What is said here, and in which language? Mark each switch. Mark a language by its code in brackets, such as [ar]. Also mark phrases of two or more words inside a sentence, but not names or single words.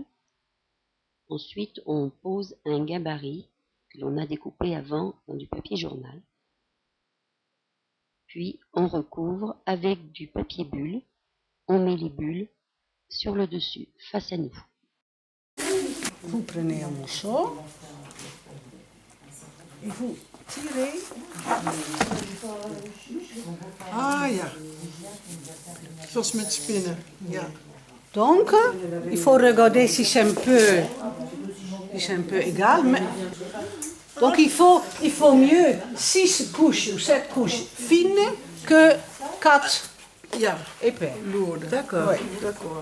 [fr] Ensuite, on pose un gabarit que l'on a découpé avant dans du papier journal. Puis, on recouvre avec du papier bulle. On met les bulles sur le dessus, face à nous. Vous prenez un morceau et vous tirez. [nl] Ah ja, zoals met spinnen, ja. [fr] Donc, il faut regarder si c'est un peu égal. Donc, il faut mieux 6 couches ou 7 couches fines que 4 Ja, épais. lourdes. D'accord. Oui, d'accord.